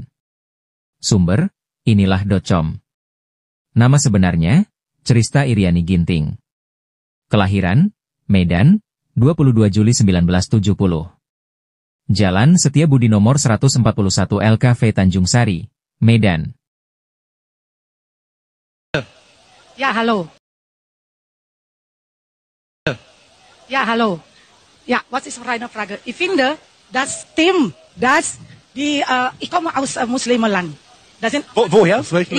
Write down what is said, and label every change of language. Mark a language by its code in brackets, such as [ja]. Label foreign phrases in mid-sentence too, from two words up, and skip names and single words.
[id] Sumber, inilah.com. Nama sebenarnya, Christa Iriani Ginting. Kelahiran, Medan, 22 Juli 1970. Jalan Setiabudi nomor 141 LKV Tanjung Sari, Medan. [de] Ja, hallo. Ja, hallo. Ja, was ist für eine Frage? Ich finde, das stimmt, dass ich komme aus Muslimenland. Woher? Aus welchem